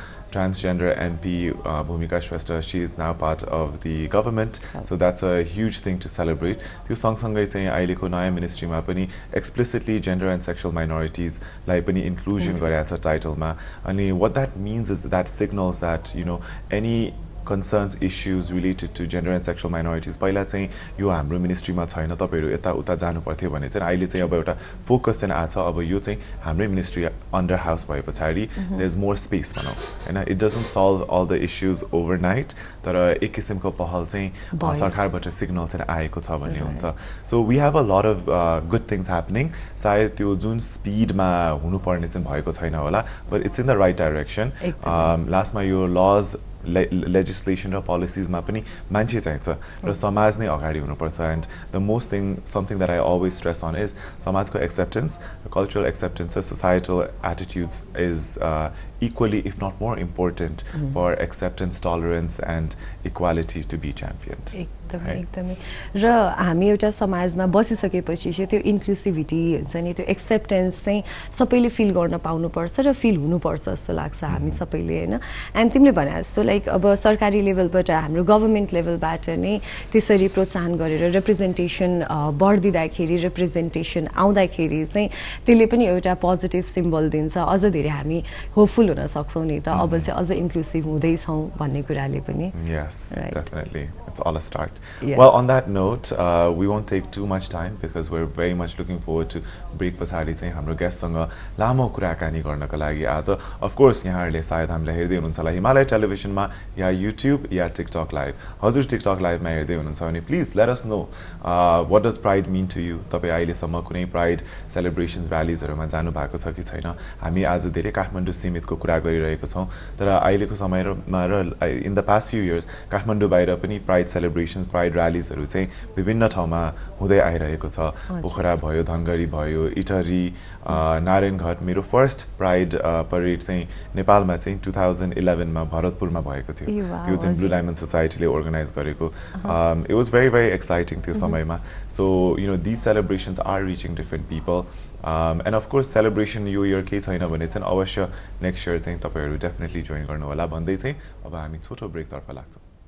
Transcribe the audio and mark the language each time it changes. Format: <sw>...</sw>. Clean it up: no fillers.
<en>transgender MP Bhumika Shrestha, she is now part of the government, so that's a huge thing to celebrate.</en> <ne>त्यो सँगसँगै चाहिँ अहिलेको नयाँ मिनिस्ट्रीमा पनि</ne> <en>explicitly gender and sexual minorities</en> <ne>लाई पनि inclusion गरेको छ टाइटलमा. अनि</ne> <en>what that means is that signals that any concerns, issues related to gender and sexual minorities</en> <ne>पहिला चाहिँ यो हाम्रो मिनिस्ट्रीमा छैन, तपाईहरु यता उता जानु पर्थ्यो भने चाहिँ अहिले चाहिँ अब एउटा फोकस चाहिँ आछ. अब यो चाहिँ हाम्रै मिनिस्ट्री अन्डर हाउस भए पछाडी</ne> <en>there is more space</en> <ne>भनौं हैन.</ne> <en>it doesn't solve all the issues overnight,</en> <ne>तर एक किसिमको पहल चाहिँ सरकारबाट सिग्नल चाहिँ आएको छ भन्ने हुन्छ.</ne> <en>So we have a lot of good things happening.</en> <ne>सायद त्यो जुन स्पिडमा हुनुपर्ने चाहिँ भएको छैन होला,</ne> <en>But it's in the right direction.</en> <ne>लास्टमा यो lodge legislation or policies ma pani manche chahiन्छ र समाज नै अगाडि हुनुपर्छ.</ne> <en>And the most thing, something that I always stress on is समाजको acceptance, cultural acceptance, societal attitudes is equally, if not more important for acceptance, tolerance and equality to be championed.</en> <ne>एकदमै र हामी एउटा समाजमा बसिसकेपछि चाहिँ त्यो इन्क्लुसिभिटी हुन्छ नि, त्यो एक्सेप्टेन्स चाहिँ सबैले फिल गर्न पाउनुपर्छ र फिल हुनुपर्छ जस्तो लाग्छ हामी सबैले हैन. एन्ड तिमीले भने जस्तो लाइक अब सरकारी लेभलबाट हाम्रो गभर्नमेन्ट लेभलबाट नै त्यसरी प्रोत्साहन गरेर रिप्रेजेन्टेसन बढ्दिँदाखेरि, रिप्रेजेन्टेसन आउँदाखेरि चाहिँ त्यसले पनि एउटा पोजिटिभ सिम्बल दिन्छ. अझ धेरै हामी होपफुल हुन सक्छौँ नि त, अब चाहिँ अझ इन्क्लुसिभ हुँदैछौँ भन्ने कुराले पनि.</ne> <en>Yes, right. Definitely. It's all a start. Yes. Well, on that note, we won't take too much time because we're very much looking forward to break</en> <ne>पछाडी चाहिँ हाम्रो गेस्टसँग लामो कुराकानी गर्नको लागि आज. Of course, यहाँहरूले सायद हामीलाई हेर्दै हुनुहुन्छ होला हिमालय टेलिभिजनमा या युट्युब या टिकटक लाइभ. हजुर टिकटक लाइभमा हेर्दै हुनुहुन्छ भने</ne> <en>Please let us know what does pride mean to you.</en> <ne>तपाईँ अहिलेसम्म कुनै प्राइड सेलिब्रेसन्स र्यालीजहरूमा जानु भएको छ कि छैन. हामी आज धेरै काठमाडौँ सीमितको कुरा गरिरहेको छौँ, तर अहिलेको समयमा र</ne> <en>in the past few years</en> <ne>Kathmandu बाहिर पनि प्राइड सेलिब्रेसन्स, प्राइड र्यालीजहरू चाहिँ विभिन्न ठाउँमा हुँदै आइरहेको छ. पोखरा भयो, धनगढी भयो, इटहरी, नारायणघाट. मेरो फर्स्ट प्राइड परेड चाहिँ नेपालमा चाहिँ 2011 मा भरतपुरमा भएको थियो. त्यो चाहिँ ब्लू डायमन्ड सोसाइटीले अर्गनाइज गरेको.</ne> <en>it was very very exciting</en> <ne>त्यो समयमा.</ne> <en>So these celebrations are reaching different people.</en> <ne>And of course celebration यो year केही छैन भने चाहिँ अवश्य नेक्स्ट इयर चाहिँ तपाईहरु डेफिनेटली जोइन गर्नु होला भन्दै चाहिँ अब हामी छोटो ब्रेक तर्फ लाग्छौं.</ne>